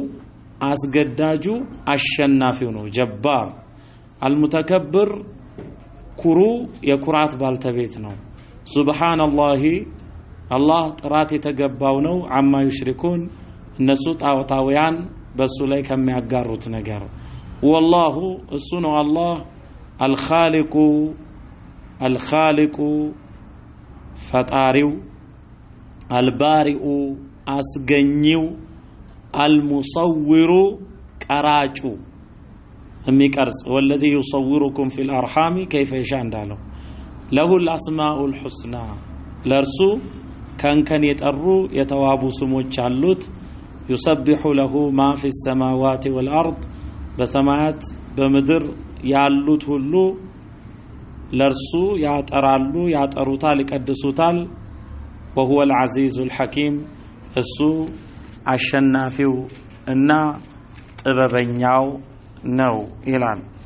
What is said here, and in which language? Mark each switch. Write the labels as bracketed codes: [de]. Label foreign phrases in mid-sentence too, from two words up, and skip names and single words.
[am] አስገዳጁ አሸናፊው ነው ጀባር المتكبر ኩሩ የኩራት ባልተቤት ነው ሱብሃንአላህ አላህ ጥራት የተገባው ነው አማ ይሽሪኩን እነሱ ጣዖታውያን በሱ ላይ ከሚያጋሩት ነገር والله እሱ ነው አላህ [ar] الخالق ፈጣሪው البارئ አስገኚው المصور [am] ቀራጩ የሚቀርጽ [ar] والذي يصوركم في الارحام كيف يشاء [am] እንዳለው [ar] له الاسماء الحسنى [am] ለርሱ ከንከን የጠሩ የተዋቡ ስሞች አሉት [ar] يسبح له ما في السماوات والارض [am] በሰማያት በምድር ያሉት ሁሉ ለርሱ ያጠራሉ ያጠሩታል ይቀድሱታል [ar] وهو العزيز الحكيم [am] እሱ አሸናፊው እና ጥበበኛው ነው ይላል